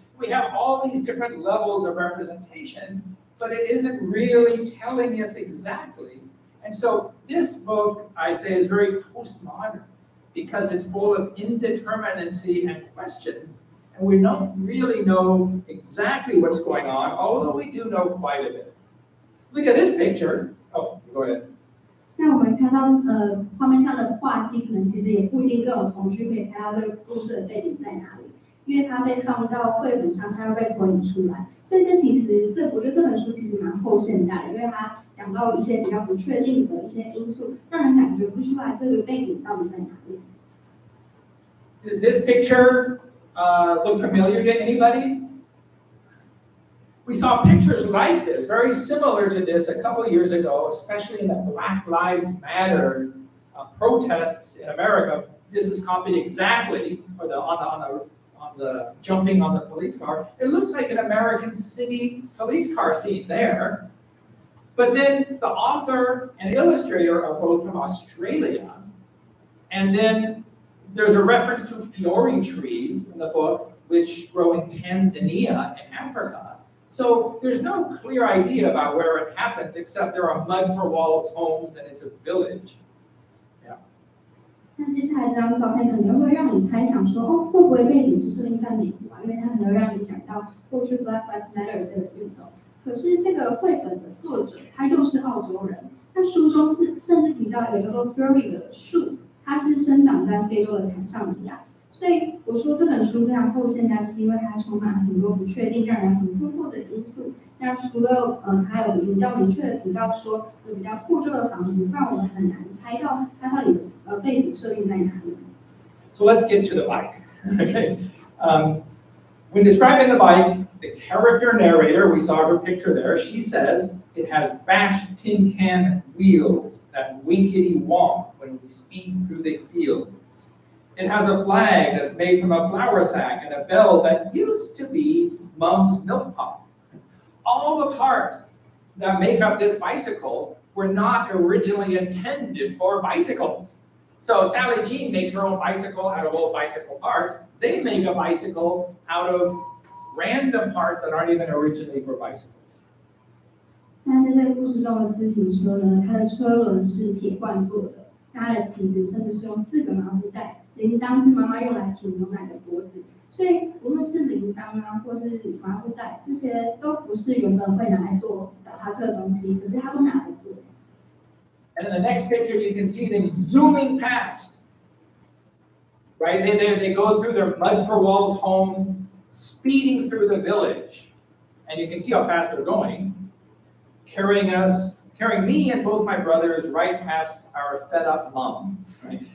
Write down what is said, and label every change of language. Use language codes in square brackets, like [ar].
[en] We have all these different levels of representation, but it isn't really telling us exactly. And so this book, I'd say, is very postmodern, because it's full of indeterminacy and questions, and we don't really know exactly what's going on, although we do know quite a bit. Look at this picture. Oh, go ahead. [zh] 那我们看到画面上的画技，可能其实也不一定更有同学可以猜到这个故事的背景在哪里，因为它被放到绘本上，才会被投影出来。所以我觉得这本书其实蛮后现代的，因为它讲到一些比较不确定的一些因素，让人感觉不出来这个背景到底在哪里。 [en] Does this picture look familiar to anybody? We saw pictures like this, very similar to this a couple of years ago, especially in the Black Lives Matter protests in America. This is copied exactly on the jumping on the police car. It looks like an American city police car scene there. But then the author and illustrator are both from Australia. And then there's a reference to fiori trees in the book, which grow in Tanzania in Africa. So there's no clear idea about where it happens, except there are mud for walls homes and it's a village. Yeah. [zh] 那接下来这张照片可能会让你猜想说，会不会背景是设定在美国啊？因为它可能会让你想到过去 Black Lives Matter 这个运动。可是这个绘本的作者他又是澳洲人，那书中甚至提到一个叫做 Fury 的树，它是生长在非洲的坦桑尼亚。所以我说这本书非常后现代，就是因为它充满很多不确定、让人很困惑的因素。那除了还有比较明确的提到说，有比较破旧的房子，让我们很难猜到它到底背景设定在哪里。 [en] So let's get to the bike. Okay. When describing the bike, the character narrator, we saw her picture there, she says it has bashed tin can wheels that winkety wonk when we speed through the fields. It has a flag that's made from a flour sack and a bell that used to be Mom's milk pot. All the parts that make up this bicycle were not originally intended for bicycles. So Sally Jean makes her own bicycle out of old bicycle parts. They make a bicycle out of random parts that aren't even originally for bicycles. [zh] 那在这个故事中的自行车呢，它的车轮是铁罐做的，它的旗子甚至是用4个麻布袋，铃铛是妈妈用来煮牛奶的锅子。所以无论是铃铛啊，或是麻布袋，这些都不是原本会拿来做脚踏车的东西，可是它都拿来做。 [en] And in the next picture, you can see them zooming past. Right? They go through their mud for walls home, speeding through the village. And you can see how fast they're going, carrying me and both my brothers right past our fed-up mom. Right?